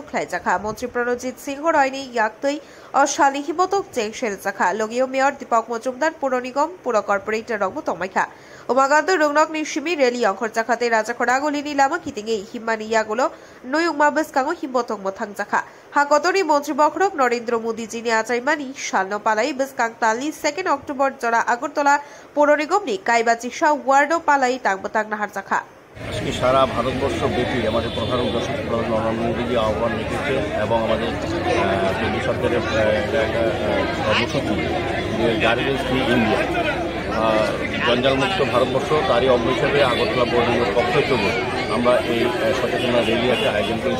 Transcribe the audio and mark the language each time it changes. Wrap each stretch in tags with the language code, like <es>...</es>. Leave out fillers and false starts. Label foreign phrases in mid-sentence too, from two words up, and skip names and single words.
<trp>Klaijakha Montri Pranojit Singh Royni Yaktoi o Shali Himotok Jengshel Jakha Logio Mayor Deepak Mojumdar Puro Nigom Puro Corporator Rogbo Tomaikha Umagando Rungnok Nishimi Reli Angkhor Jakhate Rajakhora Agulini Lama Kitinge Himmani Yagulo Nuyung Mabes Kango Himotong Mothang Jakha Hakotori Montri Bokrok Narendra Modi Jini Achaimani Shalno Palai Beskang Tali 2nd October Jora Agartala Puro Nigom ni Kaibachisa Wardo Palai Tangbotang Nahar Jakha</trp> <bn>আজকে সারা ভারতবর্ষ ব্যাপী আমাদের প্রধান যশস্বী প্রধান নরেন্দ্র মোদীজি আহ্বান রেখেছে এবং আমাদের কেন্দ্র সরকারের একটা কর্মসূচি</bn> <en>garbage free India</en> <bn>জঞ্জালমুক্ত ভারতবর্ষ তারই অঙ্গ হিসেবে আগরতলা পৌর নিগমের পক্ষ থেকে আমরা এই সচেতনতা র্যালি একটা আয়োজন করেছি।</bn>